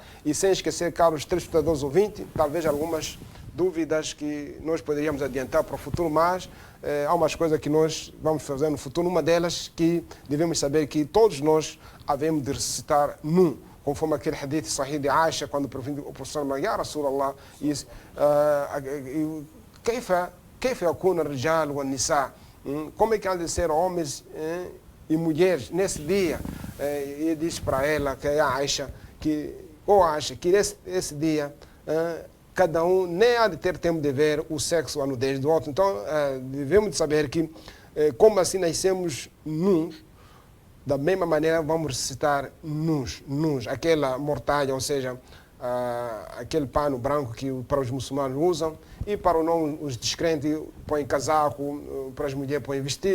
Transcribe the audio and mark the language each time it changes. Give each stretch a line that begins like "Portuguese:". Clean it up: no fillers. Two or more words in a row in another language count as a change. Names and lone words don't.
Portuguese: E sem esquecer, caros telespectadores ouvintes, talvez algumas dúvidas que nós poderíamos adiantar para o futuro, mas há umas coisas que nós vamos fazer no futuro. Uma delas, que devemos saber que todos nós havemos de ressuscitar nu, conforme aquele
Arabic: حديث صحيح
Portuguese: de Aisha, quando o professor falou,
Arabic: يا رسول الله, كيف يكون الرجال والنساء,
Portuguese: como é que há de ser homens e mulheres nesse dia? E diz para ela, que é a Aisha, que esse dia cada um nem há de ter tempo de ver o sexo, a nudez do outro. Então devemos saber que como assim nascemos nus, da mesma maneira vamos ressuscitar nus, aquela mortalha, ou seja, aquele pano branco que para os muçulmanos usam, e para os descrentes põem casaco, para as mulheres põem vestido.